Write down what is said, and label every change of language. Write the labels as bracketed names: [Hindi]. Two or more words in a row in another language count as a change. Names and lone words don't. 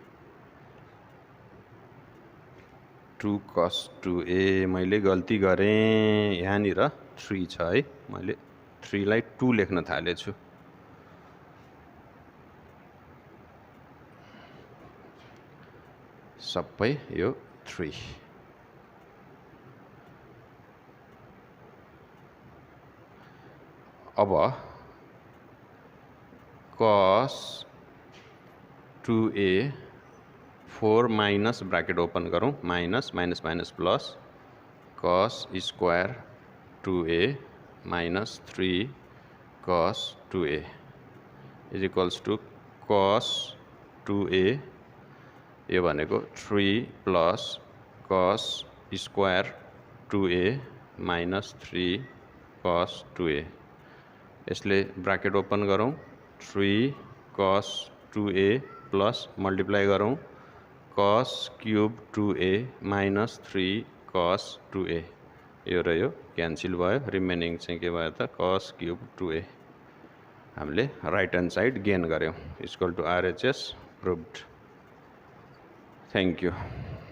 [Nepali] 2 cos 2a मैले गल्ती गरेँ यहाँनिर 3 छ है मैले 3 लाई 2 लेख्न थालेछु सबै यो 3 अब cos 2a 4 माइनस [English] bracket open करूं minus minus minus plus cos square 2a minus 3 cos 2a is equals to cos [Nepali] 2a यो भनेको [English] 3 plus cos square 2a minus 3 cos 2a [Nepali] यसले [English] bracket open [Nepali] गरौं [English] 3 cos 2a plus multiply [Nepali] गरौं [English] cos cube 2a minus 3 cos 2a [Nepali] यो र यो क्यान्सल भयो रिमेनिङ चाहिँ के भयो त [English] cos cube 2a [Nepali] हामीले [English] right hand side gain [Nepali] गर्यौं [English] equal to RHS proved Thank you.